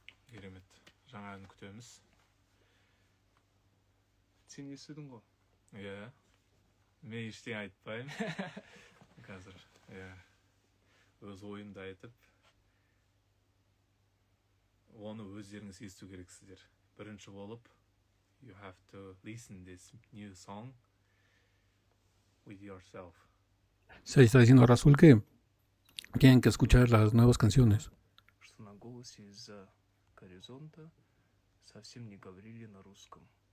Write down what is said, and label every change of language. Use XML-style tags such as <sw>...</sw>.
<kk>Керемет. Жаңа ән күтеміз. Сен естідің ғой? Иә. Мен ештеңе айтпаймын. Қазір, иә. Өз ойымды айтып, оны өздеріңіз есту керексіздер. Бірінші болып,</kk> <en>you have to listen this new song with yourself.</en> <es>Se está diciendo Rasul que tienen que escuchar las nuevas canciones.</es> <ru>Что на голосе из-за горизонта совсем не говорили на русском.</ru>